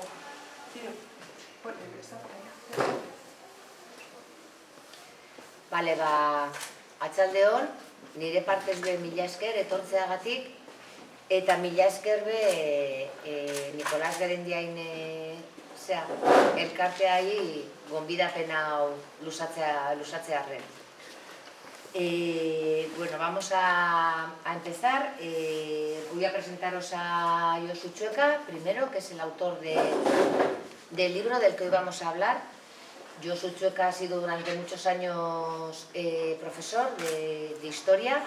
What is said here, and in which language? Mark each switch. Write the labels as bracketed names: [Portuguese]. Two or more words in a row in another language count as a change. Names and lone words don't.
[Basque] Bale, atxaldeon, nire partez be mila esker etortzeagatik, eta mila esker be Nikolas Berendiain elkarteai gonbidapena lusatzearren. [Spanish] Bueno, vamos a empezar. Voy a presentaros a Josu Txueka, primero, que es el autor del libro del que hoy vamos a hablar. Josu Txueka ha sido durante muchos años profesor de historia.